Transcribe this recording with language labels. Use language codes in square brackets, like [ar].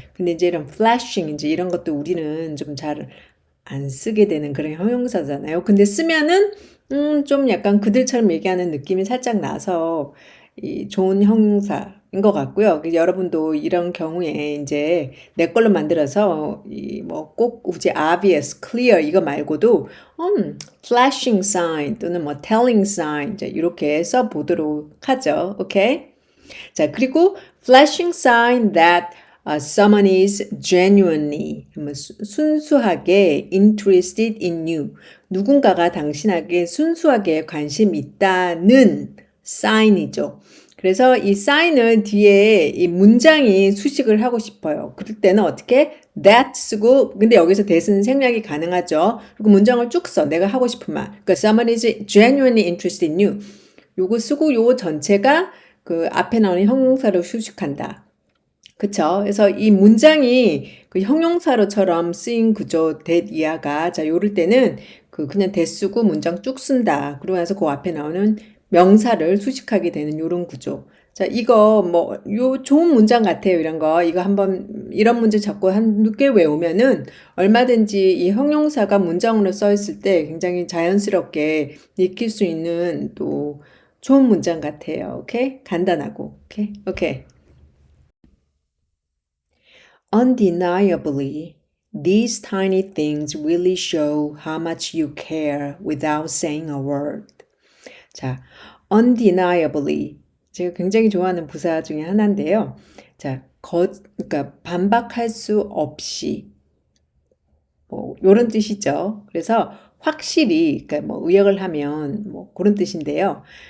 [ko] 근데 이제 이런 flashing 이제 이런 것도 우리는 좀 잘 안 쓰게 되는 그런 형용사잖아요. 근데 쓰면은 좀 약간 그들처럼 얘기하는 느낌이 살짝 나서 좋은 형용사인 것 같고요. 여러분도 이런 경우에 이제 내 걸로 만들어서 꼭 굳이 obvious, clear 이거 말고도 flashing sign 또는 telling sign 이제 이렇게 써 보도록 하죠. 오케이? 자, 그리고 [en] flashing sign that someone is genuinely [ko] 순수하게 [en] interested in you. [ko] 누군가가 당신에게 순수하게 관심 있다는 사인이죠. 그래서 이 사인을 뒤에 이 문장이 수식을 하고 싶어요. 그럴 때는 어떻게? that 쓰고 근데 여기서 that은 생략이 가능하죠. 그리고 문장을 쭉 써. 내가 하고 싶은 말. 그러니까 [en] someone is genuinely interested in you. [ko] 요거 쓰고 요거 전체가 앞에 나오는 형용사로 수식한다. 그쵸? 그래서 이 문장이 형용사로처럼 쓰인 구조, that 이하가, 자, 요럴 때는 그냥 that 쓰고 문장 쭉 쓴다. 그러고 나서 그 앞에 나오는 명사를 수식하게 되는 요런 구조. 자, 이거 요 좋은 문장 같아요. 이런 거. 이거 한번, 이런 문제 자꾸 한두 개 외우면은 얼마든지 이 형용사가 문장으로 써 있을 때 굉장히 자연스럽게 익힐 수 있는 또 좋은 문장 같아요. 오케이? 간단하고. 오케이? 오케이. [en] Undeniably, these tiny things really show how much you care without saying a word. [ko] 자, undeniably. 제가 굉장히 좋아하는 부사 중에 하나인데요. 자, 그러니까 반박할 수 없이. 요런 뜻이죠. 그래서 확실히, 그러니까 의역을 하면 그런 뜻인데요.